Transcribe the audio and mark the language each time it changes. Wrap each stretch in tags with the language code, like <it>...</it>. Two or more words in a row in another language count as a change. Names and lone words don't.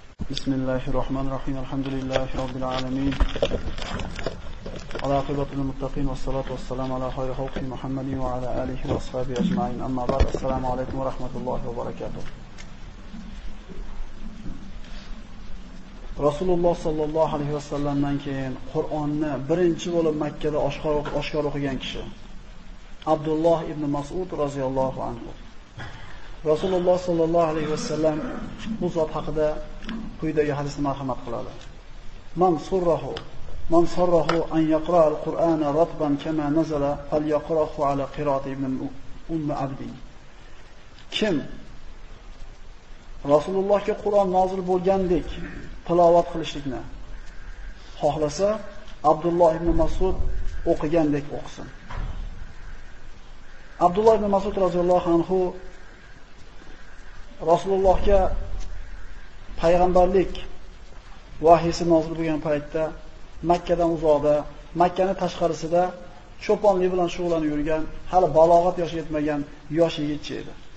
<ar>بسم الله الرحمن الرحيم الحمد لله رب العالمين والعاقبة للمتقين والصلاة والسلام على خير خلق محمد وعلى آله وأصحابه أجمعين أما بعد السلام عليكم ورحمة الله وبركاته</ar> <uz>Rasululloh sallallohu alayhi vasallamdan keyin Qur'onni birinchi bo'lib Makka da oshkor o'qigan kishi Abdulloh ibn Mas'ud roziyallohu anhu. Rasululloh sallallohu alayhi vasallam bu zot haqida quyidagi hadisni marhamat qiladi.</uz> <ar>من سره أن يقرأ القرآن رطبا كما نزل فليقرأه على قراءة ابن عبد.</ar> <uz>Kim Rasulullohga Qur'on nozil bo'lgandek tilovat qilishlikni xohlasa, Abdulloh ibn Mas'ud o'qigandek o'qisin. Abdulloh ibn Mas'ud roziyallohu anhu Rasulullohga payg'ambarlik vahiysi nozil bo'lgan paytda Makkadan uzoqda, Makkaning tashqarisida cho'ponlik bilan shug'ullanib yurgan, hali balog'at yoshiga yetmagan yosh yigitcha edi.</uz>